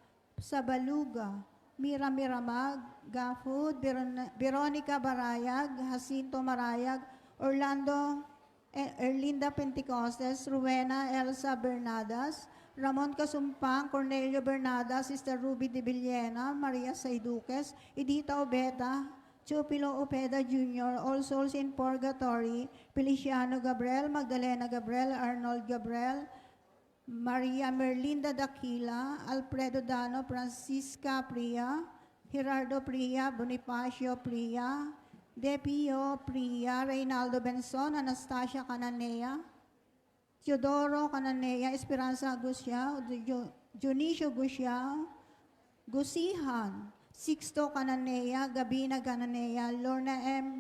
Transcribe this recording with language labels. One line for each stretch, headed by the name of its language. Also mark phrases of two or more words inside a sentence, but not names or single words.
English: Mira Miramag, Gafud, Veronica Barayag, Jacinto Marayag, Orlando Erlinda Pentecostes, Rowena Elsa Bernadas, Ramon Casumpang, Cornelio Bernadas, Sister Ruby de Villena, Maria Saiduques, Edita Obeta, Chupilo Opeda Jr., All Souls in Purgatory, Feliciano Gabriel, Magdalena Gabriel, Arnold Gabriel, Maria Merlinda Daquila, Alfredo Dano, Francisca Pria, Gerardo Pria, Bonifacio Pria, Depio Pria, Reynaldo Benson, Anastasia Cananea, Teodoro Cananea, Esperanza Gusya, Junicio Gusya, Gusihan, Sixto Cananea, Gabina Cananea, Lorna M.